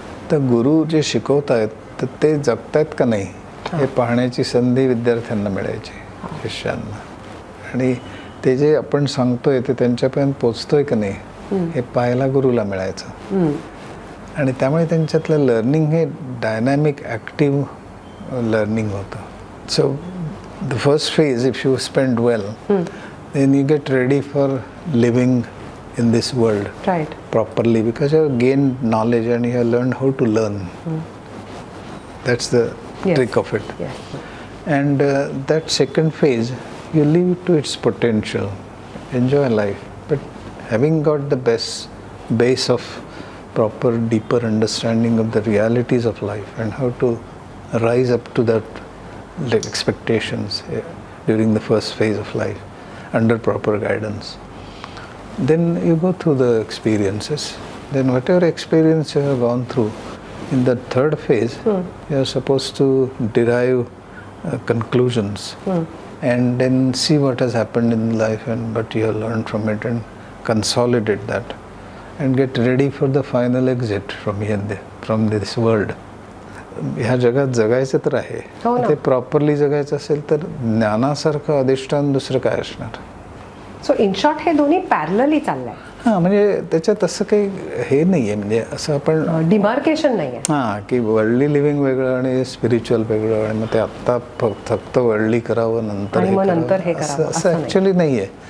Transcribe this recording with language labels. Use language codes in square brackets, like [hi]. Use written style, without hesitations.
[mr] तर गुरु जे शिकवत आहेत तर ते जगतायत का नाही हे पाहण्याची संधी विद्यार्थ्यांना मिळायची, शिष्यांना. आणि ते जे आपण सांगतोय ते त्यांच्यापर्यंत पोचतोय का नाही हे पाहायला गुरुला मिळायचं. आणि त्यामुळे त्यांच्यातलं लर्निंग हे डायनॅमिक ॲक्टिव्ह लर्निंग होतं. [en] So the first phase, if you spend well, then you get ready for living in this world properly, because you have gained knowledge and you have learned how to learn. That's the trick of it. And that second phase, you live to its potential, enjoy life, but having got the best base of proper, deeper understanding of the realities of life and how to rise up to that expectations during the first phase of life under proper guidance. Then you go through the experiences. Then whatever experience you have gone through, in the third phase, you are supposed to derive conclusions and then see what has happened in life and what you have learned from it and consolidate that and get ready for the final exit from this world. [mr] ह्या जगात जगायचं तर आहे, ते properly जगायचं असेल तर ज्ञानासारखं अधिष्ठान दुसरं काय असणार. [en] so in short [mr] हे दोन्ही पॅरलली चाललंय. हां, म्हणजे त्याच्यात असं काही हे नाही आहे, म्हणजे असं आपण डिमार्केशन नाही आहे. हां, की वर्ल्डली लिव्हिंग वेगळं आणि स्पिरिच्युअल वेगळं, आणि मग ते आत्ता फक्त वर्ल्डली करावं नंतर हे करावं असं ॲक्च्युली नाही आहे.